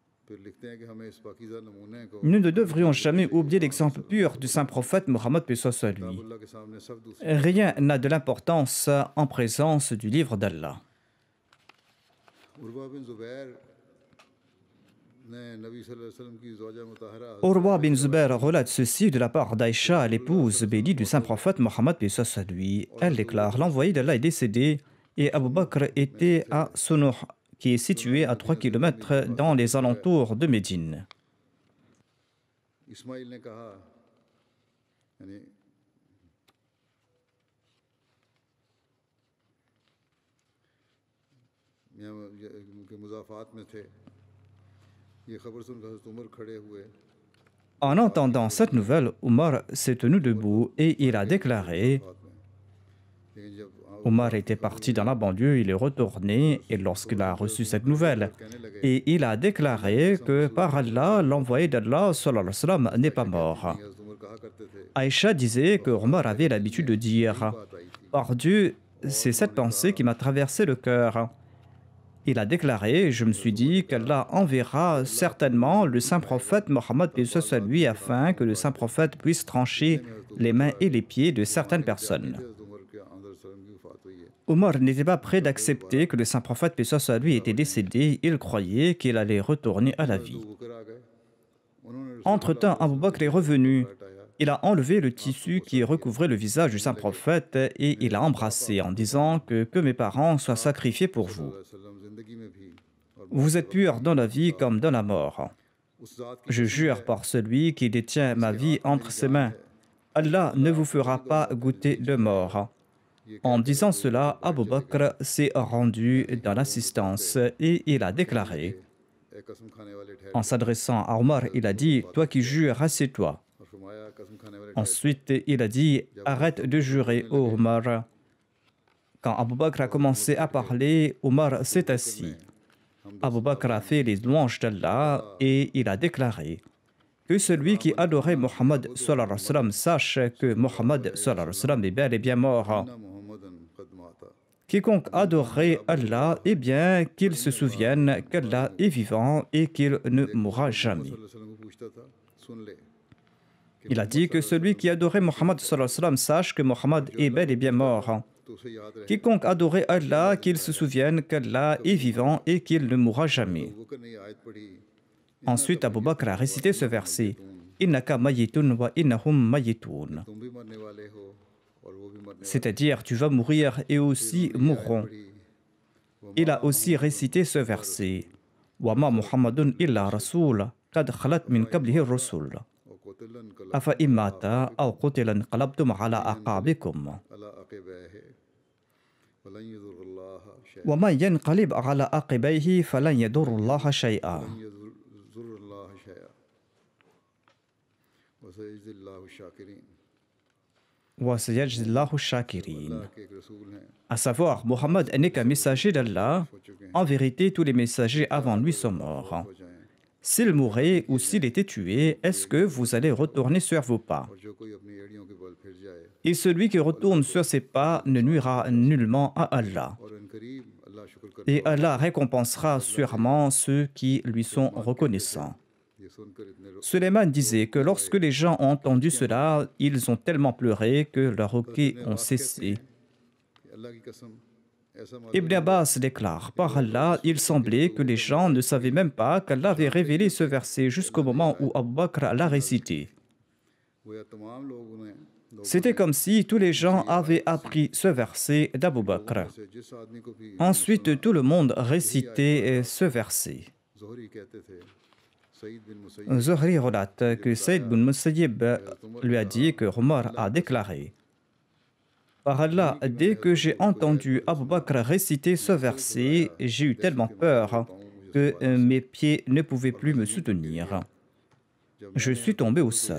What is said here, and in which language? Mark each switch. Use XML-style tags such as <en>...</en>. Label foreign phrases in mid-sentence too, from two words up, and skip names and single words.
<fr>Nous ne devrions jamais oublier l'exemple pur du saint prophète Mohammed paix soit sur lui. Rien n'a de l'importance en présence du livre d'Allah.</fr> <ur>نے نبی</ur> <ar>صلى الله عليه وسلم</ar> <ur>کی زوجہ مطہرہ</ur> <fr>Urwa bin Zubair relate ceci de la part d'Aïcha, l'épouse bénie du saint prophète Mohammed paix soit sur lui. Elle déclare: l'envoyé d'Allah est décédé et Abu Bakr était à Sunouh, qui est situé à 3 kilomètres dans les alentours de Médine.</fr> <ur>اسماعیل نے کہا یعنی کے مضافات میں تھے یہ خبر سنکر حضرت عمر کھڑے ہوئے</ur> <fr>En entendant cette nouvelle, Omar s'est tenu debout et il a déclaré:</fr> <ur>لیکن جب</ur> <fr>Omar était parti dans la banlieue, il est retourné et lorsqu'il a reçu cette nouvelle, et il a déclaré que par Allah, l'envoyé d'Allah</fr> <ar>صلى الله عليه وسلم,</ar> <fr>n'est pas mort.</fr> <ur>حضرت عمر کہا کرتے تھے</ur> <fr>Aïcha disait que Omar avait l'habitude de dire: par Dieu, c'est cette pensée qui m'a traversé le cœur. Il a déclaré: je me suis dit qu'Allah enverra certainement le saint prophète Mohammed paix soit sur lui afin que le saint prophète puisse trancher les mains et les pieds de certaines personnes.</fr> <ur>حضرت عمر کے اندر سلم کی وفات ہوئی ہے</ur> <fr>Omar n'était pas prêt d'accepter que le saint prophète paix soit sur lui était décédé. Il croyait qu'il allait retourner à la vie.</fr> <ur>ابو بکر آ گئے انہوں نے</ur> <fr>Entre-temps, Abu Bakr est revenu. Il a enlevé le tissu qui recouvrait le visage du saint prophète et il l'a embrassé en disant que mes parents soient sacrifiés pour vous.</fr> <ur>وسلم زندگی میں بھی اور</ur> <fr>Vous êtes purs dans la vie comme dans la mort.</fr> <ur>اس ذات کی</ur> <fr>Je jure par celui qui détient ma vie entre ses mains. Allah ne vous fera pas goûter de mort. En disant cela, Abu Bakr s'est rendu dans l'assistance et il a déclaré,</fr> <ur>اے قسم کھانے والے ٹھہر</ur> <fr>en s'adressant à Omar, il a dit: toi qui jures, assieds-toi.</fr> <ur>اور فرمایا قسم کھانے والے</ur> <fr>Ensuite, il a dit: arrête de jurer, ô Omar. Quand Abu Bakr a commencé à parler, Omar s'est assis. Abu Bakr a fait les louanges d'Allah et il a déclaré que celui qui adorait Mohammed</fr> <ar>صلى الله عليه وسلم</ar> <fr>sache que Mohammed</fr> <ar>صلى الله عليه وسلم</ar> <fr>est bel et bien mort.</fr> <ar>نا محمدا قد مات</ar> <fr>Quiconque adorerait Allah, eh bien qu'il se souvienne qu'Allah est vivant et qu'il ne mourra jamais.</fr> <ar>صلى الله عليه وسلم</ar> <ur>کو پوچھتا تھا سن لے</ur> <fr>Il a dit que celui qui adorait Mohammed</fr> <ar>صلى الله عليه وسلم</ar> <fr>sache que Mohammed est bel et bien mort.</fr> <ur>تو اسے یاد رہے</ur> <fr>Quiconque adorait Allah, qu'il se souvienne qu'Allah est vivant et qu'il ne mourra jamais.</fr> <ur>ابو بکر نے یہ آیت پڑھی</ur> <fr>Ensuite, Abu Bakr a récité ce verset:</fr> <ar>إنك ميت وإنهم ميتون.</ar> <ur>تم بھی مرنے والے ہو اور وہ بھی مرنے</ur> <fr>C'est-à-dire, tu vas mourir et aussi mourront. Il a aussi récité ce verset:</fr> <ar>وما محمد إلا رسول، قد خلت من قبله الرسل. اور قتلا قلا أفإن مات أو قتل انقلبتم على أعقابكم. على عقبيه ولن يضر الله شيئا ومن ينقلب على عقبيه فلن يضر الله شيئا. يضر الله شيئا وسيجزي الله الشاكرين وسيجزي الله الشاكرين.</ar> <ur>کے ایک رسول ہیں</ur> <fr>À savoir, Mohammed n'est qu'un messager d'Allah. En vérité, tous les messagers avant lui sont morts.</fr> <ur>ہو جائیں</ur> <fr>S'il mourait ou s'il était tué, est-ce que vous allez retourner sur vos pas?</fr> <ur>اور جو کوئی اپنی ایڑیوں کے بل پھر جائے</ur> <fr>Et celui qui retourne sur ses pas ne nuira nullement à Allah.</fr> <ur>اور عنقریب اللہ شکر کر</ur> <fr>Et Allah récompensera sûrement ceux qui lui sont reconnaissants.</fr> <ur>یہ سنکر اتنے</ur> <fr>Suleiman disait que lorsque les gens ont entendu cela, ils ont tellement pleuré que leurs requêtes ont cessé.</fr> <ur>اللہ کی قسم ایسا</ur> <fr>Ibn Abbas déclare: par Allah, il semblait que les gens ne savaient même pas qu'Allah avait révélé ce verset jusqu'au moment où Abu Bakr l'a récité.</fr> <ur>وہ یا تمام لوگوں نے</ur> <fr>C'était comme si tous les gens avaient appris ce verset d'Abu Bakr.</fr> <ur>سے جس آدمی کو بھی</ur> <fr>Ensuite, tout le monde récitait ce verset.</fr> <ur>زہری کہتے تھے سعید بن مسیب</ur> <fr>Zuhri relate que Saïd bin Musayyib lui a dit que Omar a déclaré: par Allah, dès que j'ai entendu Abu Bakr réciter ce verset, j'ai eu tellement peur que mes pieds ne pouvaient plus me soutenir. Je suis tombé au sol.</fr>